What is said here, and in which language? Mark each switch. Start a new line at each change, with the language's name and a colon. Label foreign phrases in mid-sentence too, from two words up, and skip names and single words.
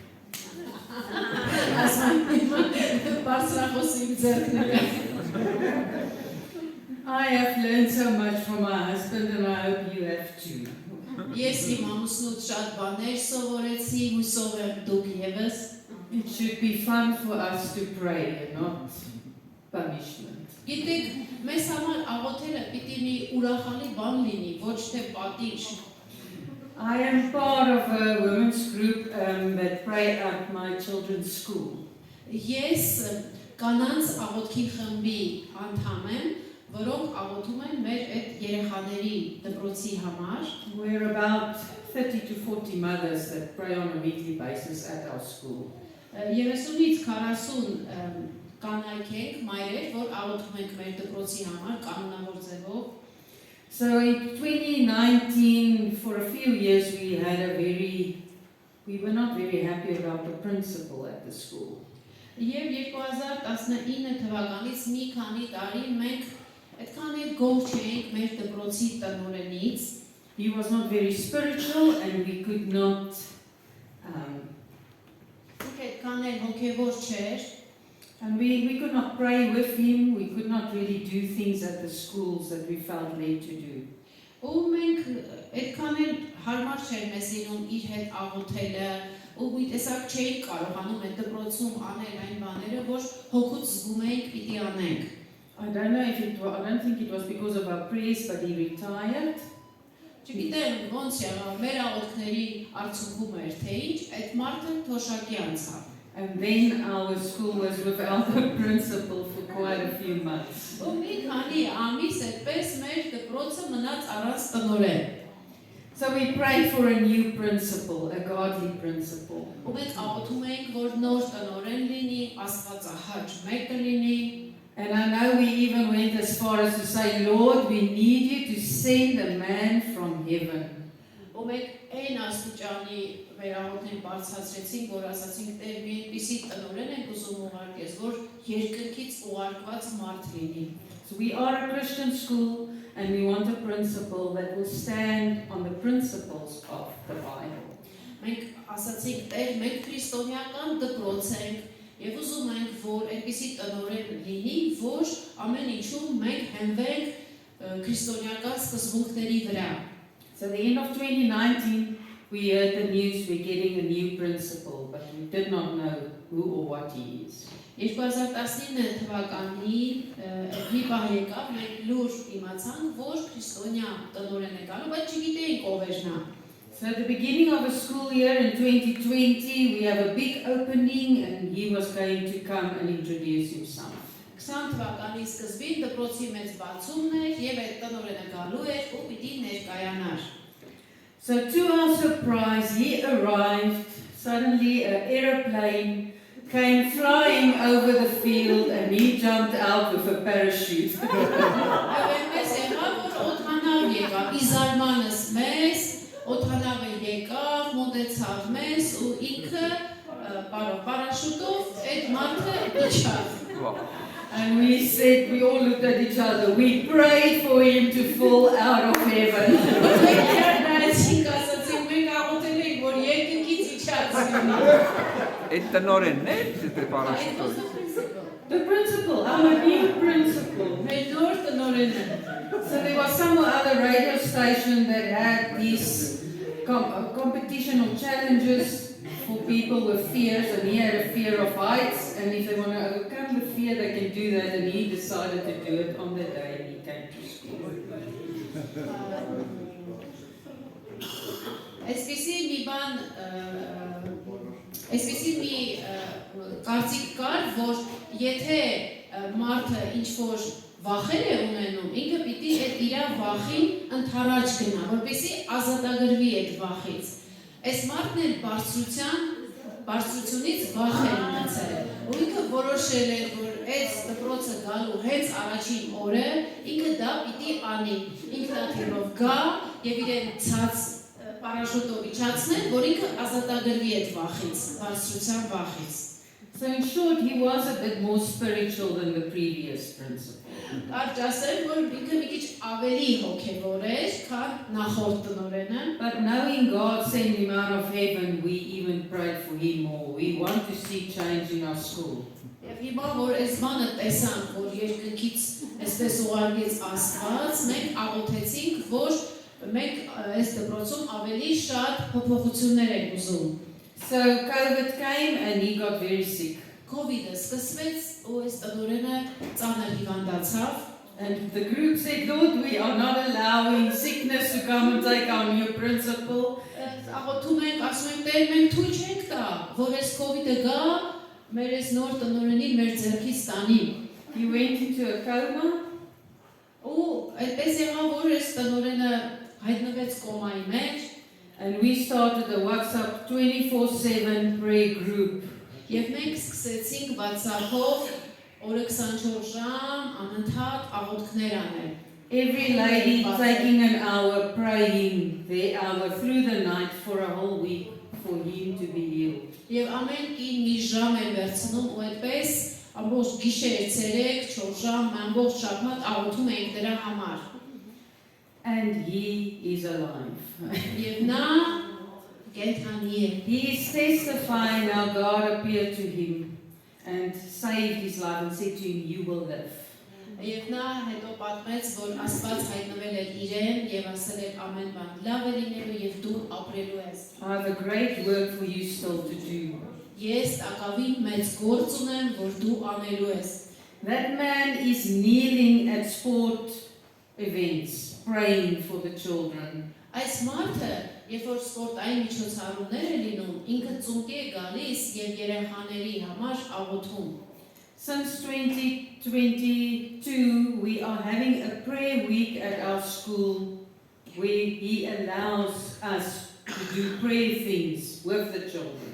English: I have learned so much from my husband and I hope you have too.
Armenian: Ես իմ ամուսնուց շատ բաներ սովորեցի, հուսով եմ դուք ևս։
English: It should be fun for us to pray and not punishment.
Armenian: Գիտեք, մեզ համար աղոթելը պիտի մի ուրախալի բան լինի, ոչ թե պատիժ։
English: I am part of a women's group that pray at my children's school.
Armenian: Ես կանանց աղոթքի խմբի անդամ եմ, որոնք աղոթում են մեր այդ երեխաների դպրոցի համար։
English: We're about 30 to 40 mothers that pray on a weekly basis at our school.
Armenian: 30-ից 40 կանայք ենք, մայրեր, որ աղոթում ենք մեր դպրոցի համար կանոնավոր ձևով։
English: So in 2019, for a few years, we were not very happy about the principal at the school.
Armenian: Եվ 2019 թվականից մի քանի տարի մենք այդքան էլ գոհ չէինք մեր դպրոցի տնօրենից։
English: He was not very spiritual and we could not
Armenian: Այդքան էլ հոգևոր չէր։
English: and we could not pray with him, we could not really do things at the schools that we felt led to do.
Armenian: Ու մենք այդքան էլ հարմար չէր մեզ լինում իր հետ աղոթելը, ու մի տեսակ չէինք կարողանում այդ դպրոցում անել այն բաները, որ հոգուց զգում էինք պիտի անենք։
English: I don't think it was because of our prayers, but he retired.
Armenian: Չգիտեմ ոնց եղավ, մեր աղոթքների արդյունքում էր թե ինչ, այդ մարդը թոշակի անցավ։
English: And then our school was without a principal for quite a few months.
Armenian: Ու մի քանի ամիս այդպես մեր դպրոցը մնաց առանց տնօրեն։
English: So we prayed for a new principal, a godly principal.
Armenian: Ու մենք աղոթում էինք, որ նոր տնօրեն լինի, աստվածահաճ մեկը լինի։
English: And I know we even went as far as to say, Lord, we need you to send a man from heaven.
Armenian: Ու մենք այն աստուճանի վերահոտին բարձրացրեցինք, որ ասացինք, Տեր, մի այնպիսի տնօրեն ենք ուզում ուղարկես, որ երկնքից ուղարկված մարդ լինի։
English: So we are a Christian school and we want a principal that will stand on the principles of the Bible.
Armenian: Մենք ասացինք, Տեր, մենք քրիստոնեական դպրոց ենք եւ ուզում ենք, որ այնպիսի տնօրեն լինի, որ ամեն ինչում մենք հենվենք քրիստոնեական սկզբունքների վրա։
English: So at the end of 2019, we heard the news we're getting a new principal, but we did not know who or what he is.
Armenian: 2019 թվականի մի բան եկավ, մենք լուր իմացանք, որ քրիստոնյա տնօրեն է գալու, բայց չգիտեինք ով էր նա։
English: So at the beginning of a school year in 2020, we have a big opening and he was going to come and introduce himself.
Armenian: 20 թվականի սկզբին դպրոցի մեծ բացումն էր եւ այդ տնօրենը գալու էր ու պիտի ներկայանար։
English: So to our surprise, he arrived. Suddenly an aeroplane came flying over the field and he jumped out with a parachute.
Armenian: Այնպես եղավ, որ օդանավ եկավ, իզարմանս մեզ, օդանավը եկավ, մոտեցավ մեզ ու ինքը պարաշուտով այդ մարդը իջավ։
English: And we said, we all looked at each other, we prayed for him to fall out of heaven. The principal, our new principal. So there was some other radio station that had these competition or challenges for people with fears, and he had a fear of heights, and if they want to overcome the fear, they can do that, and he decided to do it on the day he came to school.
Armenian: Այսպիսի մի բան, այսպիսի մի կարծիք կար, որ եթե մարդը ինչ-որ վախեր է ունենում, ինքը պիտի այդ իրա վախին ընդառաջ գնա, որպեսզի ազատագրվի այդ վախից։ Այս մարդն էլ բարձրությունից վախ էր ունեցել, ու ինքը որոշել էր, որ այս դպրոցը գալու հենց առաջին օրը ինքը դա պիտի անի, ինքնաթիռով գա եւ իրեն ցած պարաշուտով իջացնել, որ ինքը ազատագրվի այդ վախից, բարձրության վախից։
English: So in short, he was a bit more spiritual than the previous principal.
Armenian: Կարճ ասեմ, որ ինքը մի քիչ ավելի հոգևոր էր, քան նախորդ տնօրենը։
English: But knowing God sent him out of heaven, we even prayed for him more. We want to see change in our school.
Armenian: Եվ հիմա որ այս բանը տեսանք, որ երկնքից այսպես ուղարկեց Աստված, մենք աղոթեցինք, որ մենք այս դպրոցում ավելի շատ փոփոխություններ ենք ուզում։
English: So COVID came and he got very sick.
Armenian: COVID-ը սկսվեց ու այս տնօրենը ծանր հիվանդացավ։
English: And the group said, Lord, we are not allowing sickness to come and take our new principal.
Armenian: Աղոթում ենք, ասում ենք, Տեր, մենք թույլ չենք տա, որ այս COVID-ը գա, մեր այս նոր տնօրենին մեր ձեռքից տանի։
English: He went into a coma.
Armenian: Ու այդպես եղավ, որ այս տնօրենը հայտնվեց կոմայի մեջ։
English: And we started a WhatsApp 24/7 prayer group.
Armenian: Եվ մենք սկսեցինք WhatsApp-ով օրը 24 ժամ անընդհատ աղոթքներ անել։
English: Every lady taking an hour praying the hour through the night for a whole week for him to be healed.
Armenian: Եվ ամեն կին մի ժամ էր վերցնում ու այդպես ամբողջ գիշեր, ցերեկ, 4 ժամ, ամբողջ շաբաթ աղոթում էինք դրա համար։
English: And he is alive.
Armenian: Եվ նա կենթանի է։
English: He is testifying how God appeared to him and saved his life and said to him, you will live.
Armenian: Եվ նա հետո պատմեց, որ Աստված հայտնվել էր իրեն եւ ասել էր ամեն բան լավ է լինելու եւ դու ապրելու ես։
English: I have a great work for you still to do.
Armenian: Ես ակավին մեծ գործ ունեմ, որ դու անելու ես։
English: That man is kneeling at sport events, praying for the children.
Armenian: Այս մարդը, երբ որ սպորտային միջոցառումներ է լինում, ինքը ծունկի է գալիս եւ երեխաների համար աղոթում։
English: Since 2022, we are having a prayer week at our school where he allows us to do prayer things with the children.